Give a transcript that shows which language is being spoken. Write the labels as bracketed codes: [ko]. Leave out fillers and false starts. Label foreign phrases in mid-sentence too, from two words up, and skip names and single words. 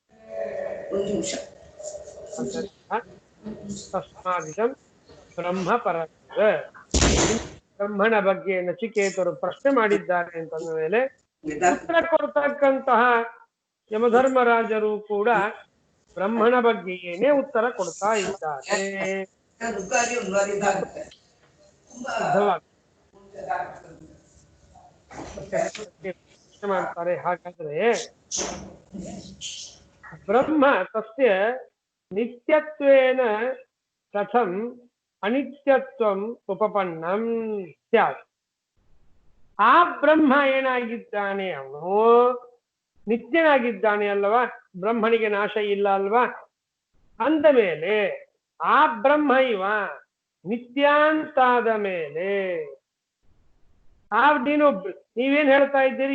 [sa] ತಸ್ಮಾದಿದಂ ಬ್ರಹ್ಮಪರ [kn] ಬ್ರಹ್ಮನ ಬಗ್ಗೆ ನಚಿಕೇತರು ಪ್ರಶ್ನೆ ಮಾಡಿದ್ದಾರೆ ಅಂತಂದ ಮೇಲೆ ಉತ್ತರ ಕೊಡ್ತಕ್ಕಂತಹ ಯಮಧರ್ಮರಾಜರು ಕೂಡ ಬ್ರಹ್ಮನ ಬಗ್ಗೆ ಏನೇ ಉತ್ತರ ಕೊಡ್ತಾ ಇದ್ದಾರೆ. ಮಾಡ್ತಾರೆ. [sa] ಹಾಗಾದ್ರೆ ಬ್ರಹ್ಮ ತಸ್ಯ ನಿತ್ಯತ್ವೇನ ಕಥಂ ಅನಿತ್ಯತ್ವಂ ಉಪಪನ್ನಂ ಸ್ಯಾತ್. [kn] ಆ ಬ್ರಹ್ಮ ಏನಾಗಿದ್ದಾನೆ? ಅವನು ನಿತ್ಯನಾಗಿದ್ದಾನೆ ಅಲ್ವಾ? ಬ್ರಹ್ಮನಿಗೆ ನಾಶ ಇಲ್ಲ ಅಲ್ವಾ? ಅಂದ ಮೇಲೆ ಆ ಬ್ರಹ್ಮ ಇವ ನಿತ್ಯಾಂತಾದ ಮೇಲೆ ನೀವೇನ್ ಹೇಳ್ತಾ ಇದ್ದೀರಿ?